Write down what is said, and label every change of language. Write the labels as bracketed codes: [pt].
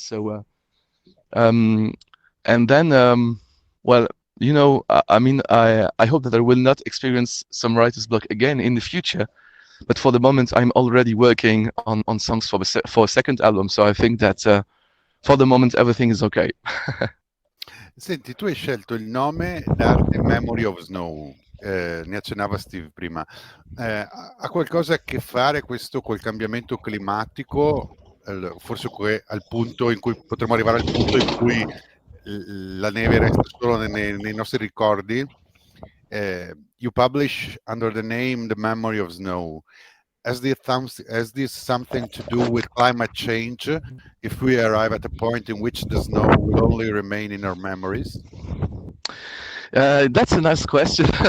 [en] So, and then, well, you know, I mean, I hope that I will not experience some writer's block again in the future. But for the moment, I'm already working on songs for a second album. So I think that for the moment, everything is okay. [it] Senti, tu hai scelto il nome d'arte Memory of Snow, ne accennava Steve prima. Ha qualcosa a che fare questo col cambiamento climatico? Forse al punto in cui potremmo arrivare al punto in cui la neve resta solo nei nostri ricordi? [en] You publish under the name The Memory of Snow. Has this something to do with climate change? If we arrive at a point in which the snow will only remain in our memories? That's a nice question.